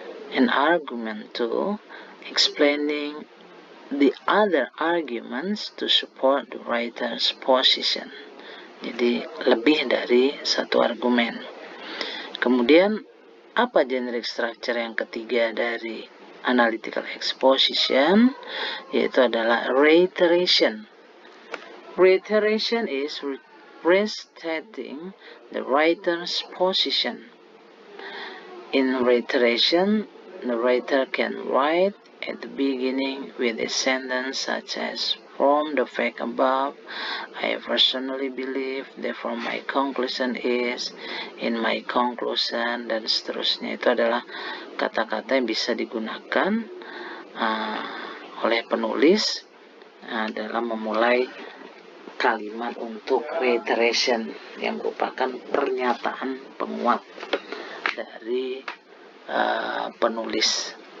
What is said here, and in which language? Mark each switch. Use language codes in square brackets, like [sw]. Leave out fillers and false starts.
[en] And argument 2, explaining the other arguments to support the writer's position. [id] Jadi lebih dari 1 argumen. Kemudian apa generic structure yang ketiga dari analytical exposition? Yaitu adalah reiteration. [en] Reiteration is restating the writer's position. In reiteration, the writer can write at the beginning with a sentence such as, from the fact above, I personally believe, therefore my conclusion is, in my conclusion, [id] dan seterusnya. Itu adalah kata-kata yang bisa digunakan oleh penulis dalam memulai kalimat untuk reiteration, yang merupakan pernyataan penguat dari penulis.